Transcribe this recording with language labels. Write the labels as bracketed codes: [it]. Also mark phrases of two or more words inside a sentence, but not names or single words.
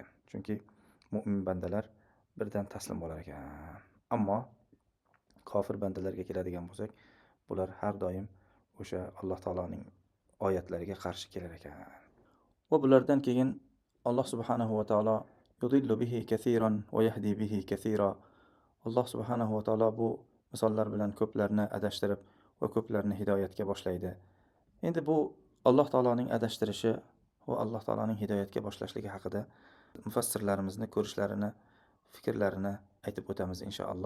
[uz] Chunki mu'min bandalar birdan taslim bo'lar ekan. Ammo kofir bandalarga keladigan bo'lsak, bular har doim o'sha Alloh taoloning oyatlariga qarshi kelar ekan. Va bulardan keyin [ar] الله سبحانه وتعالى يضل به كثيرا ويهدي به كثيرا. [uz] Alloh [ar] سبحانه وتعالى [uz] bu misollar bilan ko'plarni adashtirib va ko'plarni hidoyatga boshlaydi. Endi bu Alloh taoloning adashtirishi va Alloh taoloning hidoyatga boshlashligi haqida mufassirlarimizni ko'rishlarini, fikrlarini aytib o'tamiz inshaalloh.